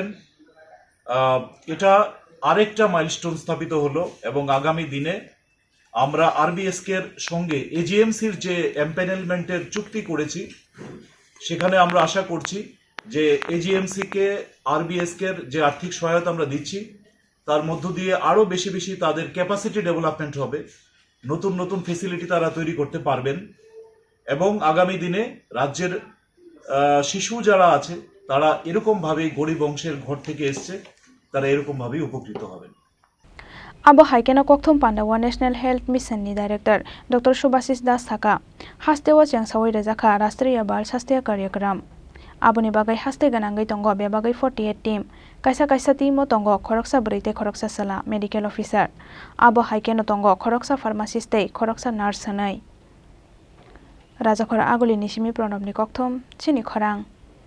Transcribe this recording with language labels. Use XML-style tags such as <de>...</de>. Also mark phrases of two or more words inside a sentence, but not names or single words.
<bn>এটা আরেকটা মাইলস্টোন স্থাপিত হলো এবং আগামী দিনে আমরা আরবিএসকে এর সঙ্গে এজিএমসির যে এমপ্যানেলমেন্টের চুক্তি করেছি, সেখানে আমরা আশা করছি যে এজিএমসিকে আরবিএসকে এর যে আর্থিক সহায়তা আমরা দিচ্ছি, তার মধ্য দিয়ে আরও বেশি বেশি তাদের</bn> <en>capacity development</en> <bn>হবে, নতুন নতুন ফেসিলিটি তারা তৈরি করতে পারবেন। এবং আগামী দিনে রাজ্যের শিশু যারা আছে তারা এরকমভাবেই গরিব অংশের ঘর থেকে এসছে, তারা এরকমভাবেই উপকৃত হবেন।</bn> <trp>Abo haikena kokthum Pandawa National Health Mission ni Director Dr. Subhasis Das Thaka hastewa changsawai rajaka Rastriya Bal Swasthya Karyakram aboni bagai haste ganangai tongo be bagai 48 team kaisa team o tongo khoroksa breite khoroksa sala</trp> <en>medical officer</en> <trp>abo haikena tongo khoroksa pharmacist tei khoroksa nurse hanai Rajakhora Aguli Nishimi Pranabni kokthum chini khorang</trp>